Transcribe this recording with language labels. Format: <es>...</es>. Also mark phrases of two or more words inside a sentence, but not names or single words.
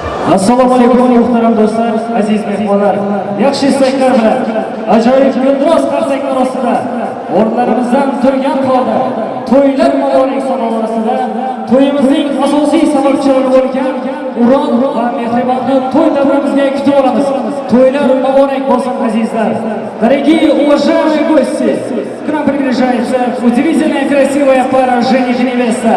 <uz>Assalomu alaykum muhtaram do'stlar, aziz mehmonlar. Yaxshi istaklar bilan ajoyib gulduros qarsaklar ostida o'rnlarimizdan turgan holda to'ylar muborak samovarasida to'yimizning asosiy sababchilari bo'lgan Uron va mehribonni to'y davramizga kutib olamiz. To'ylar muborak bo'lsin azizlar.</uz> <ru>Дорогие уважаемые гости, к нам приближается удивительная красивая пара жених и невеста.</ru>